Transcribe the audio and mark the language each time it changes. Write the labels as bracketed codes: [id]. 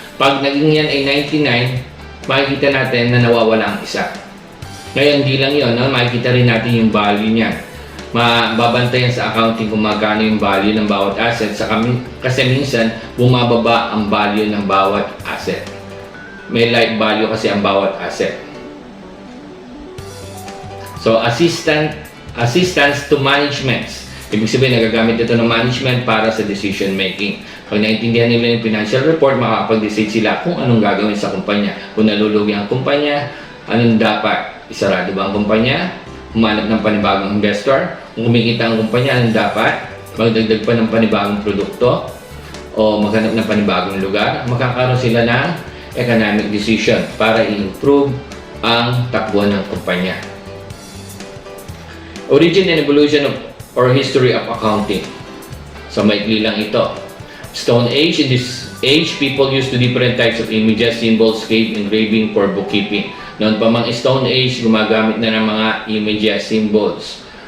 [tl] Pag naging yan ay 99, makikita natin na nawawala ang isa. Ngayon, hindi lang yun, no? Makikita rin natin yung value niya. Mababantayan sa accounting kung magkano yung value ng bawat asset. Kasi minsan, bumababa ang value ng bawat asset. May life value kasi ang bawat asset. [en] So, assistance to management. [tl] Ibig sabihin, nagagamit ito ng management para sa decision making. Pag naintindihan nila yung financial report, makakapag-decide sila kung anong gagawin sa kumpanya. Kung nalulugi ang kumpanya, anong dapat? Isarado ba ang kumpanya? Humanap ng panibagong investor? Kung kumikita ang kumpanya, anong dapat? Magdagdag pa ng panibagong produkto? O maghanap ng panibagong lugar? Magkakaroon sila ng economic decision para i-improve ang takbuhan ng kumpanya. [en] Origin and evolution of or history of accounting. So, [tl] maikli lang ito. [en] Stone Age. In this age, people used to different types of images, symbols, cave engraving for bookkeeping. [tl] Noon pa mang Stone Age, gumagamit na ng mga images, symbols.